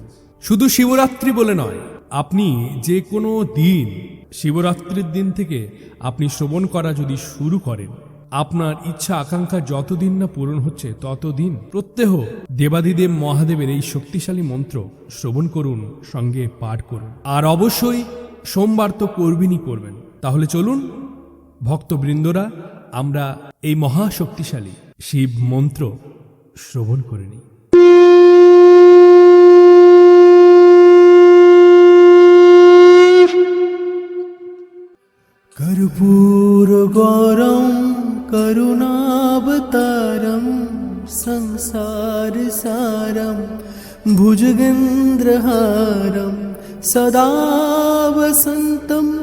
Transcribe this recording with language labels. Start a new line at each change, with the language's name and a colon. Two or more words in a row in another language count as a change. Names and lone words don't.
Bangla: শুধু শিবরাত্রি বলে নয়, আপনি যে কোনো দিন শিবরাত্রির দিন থেকে আপনি শ্রবণ করা যদি শুরু করেন, আপনার ইচ্ছা আকাঙ্ক্ষা যতদিন না পূরণ হচ্ছে ততদিন প্রত্যহ দেবাদিদেব মহাদেবের এই শক্তিশালী মন্ত্র শ্রবণ করুন, সঙ্গে পাঠ করুন। আর অবশ্যই সোমবার তো করবেনই করবেন। তাহলে চলুন ভক্তবৃন্দরা, আমরা এই মহাশক্তিশালী শিব মন্ত্র শ্রবণ করে নিই।
Sanskrit: कर्पूर गौरं करुणावतारं संसार सारं भुजगेन्द्रहारं सदा वसन्तं